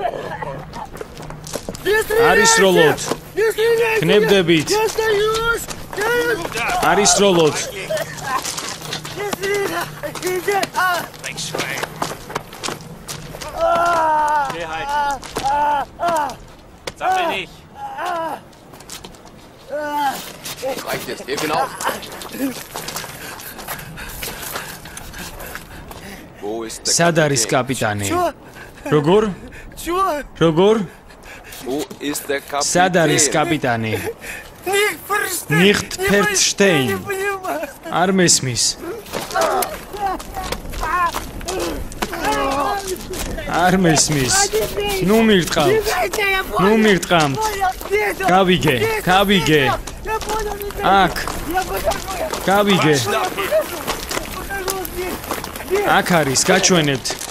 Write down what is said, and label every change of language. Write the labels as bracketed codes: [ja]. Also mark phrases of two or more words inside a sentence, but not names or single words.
[de] ქნებდებით. არის როლოთ. Schnell halten. Sammel dich. Reicht jetzt, heb ihn auf. Wo ist der [ka] Სად არის კაპიტანი? როგორ? [de] Wo ist der Kapitän? [ka] სად არის კაპიტანი? [de] Nicht verstehen. [ka] არ მესმის. არ მესმის. ნუ მირტყამთ. გავიგე. აქ. გავიგე. აქ არის, გაჩვენებთ.